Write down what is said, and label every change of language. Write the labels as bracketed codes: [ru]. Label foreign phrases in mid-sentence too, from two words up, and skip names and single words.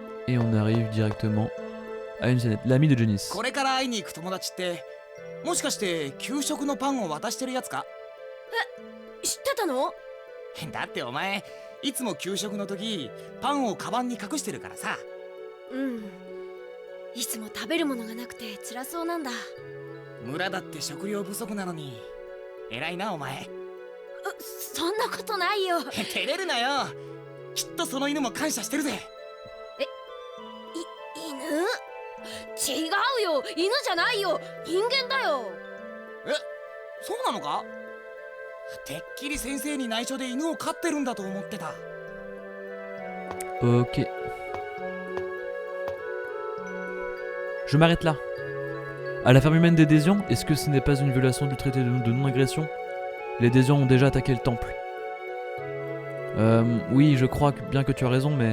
[fr] Et on arrive directement à une scénette. L'ami de Janice. [ja] これから会いに行く友達ってもしかして給食のパンを渡してるやつか？知ってたの？だってお前いつも給食の時パンをカバンに隠してるからさ。うん。いつも食べるものがなくて辛そうなんだ。村だって食料不足なのに偉いなお前。そんなことないよ。照れるなよ。きっとその犬も感謝してるぜ。犬？違うよ、犬じゃないよ、人間だよ。そうなのか？てっきり先生に内緒で犬を飼ってるんだと思ってた。 [fr] Ok. Je m'arrête là. À la ferme humaine des Désians, est-ce que ce n'est pas une violation du traité de non-agression? Les Désians ont déjà attaqué le temple. Oui, je crois bien que tu as raison, mais...